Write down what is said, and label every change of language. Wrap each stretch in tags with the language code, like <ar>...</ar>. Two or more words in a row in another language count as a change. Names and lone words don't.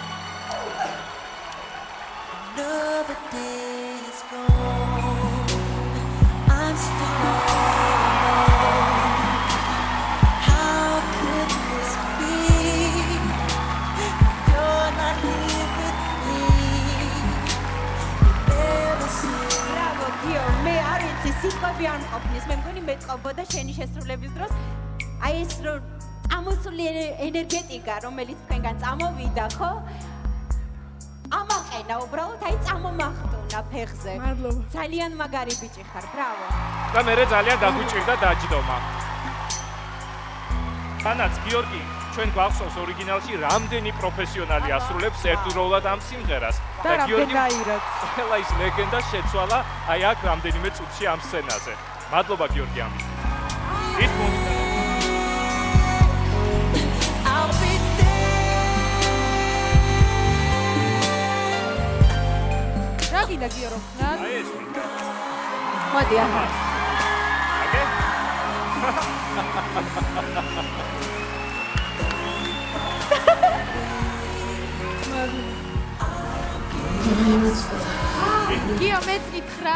<en>Another day is gone. I'm still alone. How could this be? You're not here with me. You never see.</en> <ka>ბრავო გიო, მე არ ვიცი სიტყვები არ მყოფნის, მე მგონი მეტყობოდა შენი შესრულების დროს. აი ეს რომ ამოსული ენერგეტიკა, რომელიც თქვენგან წამოვიდა, ხო? ამაყენა უბრალოდ, აი წამომახტუნა ფეხზე. მადლობა. ძალიან მაგარი ბიჭი ხარ, ბრავო. და მე ძალიან დაგვიჭირდა დაჯდომა. თანაც გიორგი, ჩვენ გვახსოვს ორიგინალში რამდენი პროფესიონალი ასრულებს ერთდროულად ამ სიმღერას. და რამდენაირად. ყველა ის ლეგენდა შეცვალა აი აქ რამდენიმე წუთში ამ სცენაზე. მადლობა გიორგი ამის. ის მომენტი</ka> <en>I'll be there.</en> <ka>რა გინდა გიო რომ ხარ? აი ეს მინდა. მოდი ახლა. აგე? გიო მეც გითხრა.</ka>